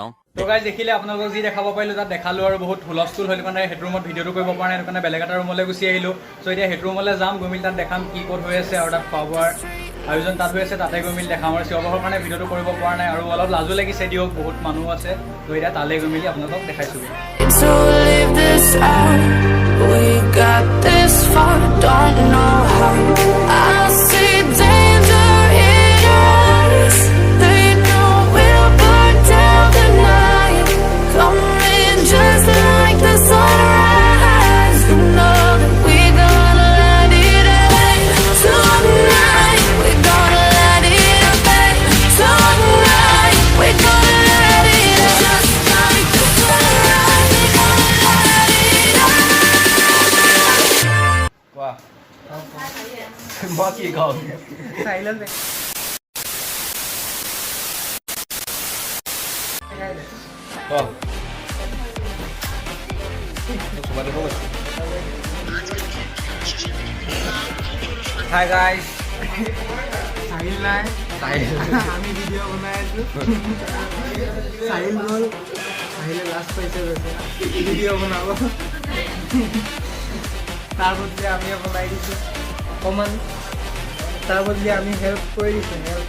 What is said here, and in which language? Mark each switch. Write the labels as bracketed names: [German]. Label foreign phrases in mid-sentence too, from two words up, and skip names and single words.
[English] so guys [Assamese] দেখিলে আপোনালোকক যি দেখাব পাৰিলোঁ তাত দেখালোঁ আৰু বহুত হুলস্থুল হ'ল কাৰণে সেইটো ৰুমত ভিডিঅ'টো কৰিব পৰা নাই সেইটো কাৰণে বেলেগ এটা ৰুমলৈ গুচি আহিলোঁ। চ' এতিয়া সেইটো ৰুমলৈ যাম গৈ মেলি তাত দেখাম কি ক'ত হৈ আছে আৰু তাত খোৱা বোৱাৰ আয়োজন তাত হৈ আছে তাতে গৈ মেলি দেখাম আৰু চিঞৰ কাৰণে ভিডিঅ'টো কৰিব পৰা নাই আৰু অলপ লাজো লাগিছে দিয়ক বহুত মানুহ আছে। তো এতিয়া তালৈ গৈ মেলি আপোনালোকক দেখাইছোঁ। [English] To live this out, we got this far, don't know how. I see danger in your eyes. They know we'll burn down the night. Coming just like the sunrise. You know that we gonna light it up tonight. We gonna light it up, babe. Tonight we gonna light it up just like the sunrise. We gonna light it up. [Hindi] वाह बाकी गाँव [English] silent hi guys [Assamese] साहिल নাই আমি ভিডিও বনাই আছো সাহিল গ'ল সাহিলে লাষ্ট পাইছে গৈছে ভিডিও বনাব তাৰ বদলি আমি বনাই দিছোঁ অকণমান তাৰ বদলি আমি হেল্প কৰি দিছোঁ হেল্প